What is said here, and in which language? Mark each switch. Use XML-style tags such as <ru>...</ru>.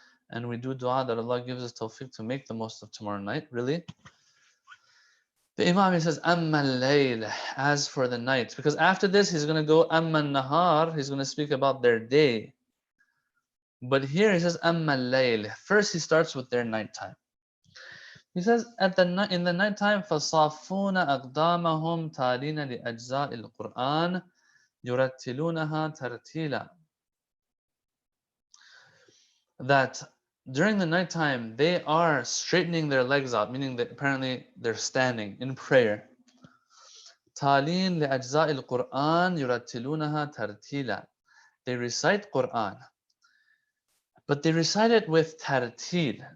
<en>And we do dua that Allah gives us tawfiq to make the most of tomorrow night, really. The Imam, he says,</en> <ar>Amma al-layl,</ar> <en>as for the night. Because after this, he's going to go</en> <ar>Amma al-nahar,</ar> <en>he's going to speak about their day. But here he says,</en> <ar>Amma al-layl.</ar> <en>First he starts with their nighttime. He says, in the nighttime,</en> <ar>فَصَافُونَ أَقْدَامَهُمْ تَالِينَ لِأَجْزَاءِ الْقُرْآنِ يُرَتِّلُونَهَا تَرْتِيلًا.</ar> <en>That during the nighttime, they are straightening their legs out, meaning that apparently they're standing in prayer.</en> <ar>تَالِينَ لِأَجْزَاءِ الْقُرْآنِ يُرَتِّلُونَهَا تَرْتِيلًا.</ar> <en>They recite Qur'an, but they recite it with tartil.</en>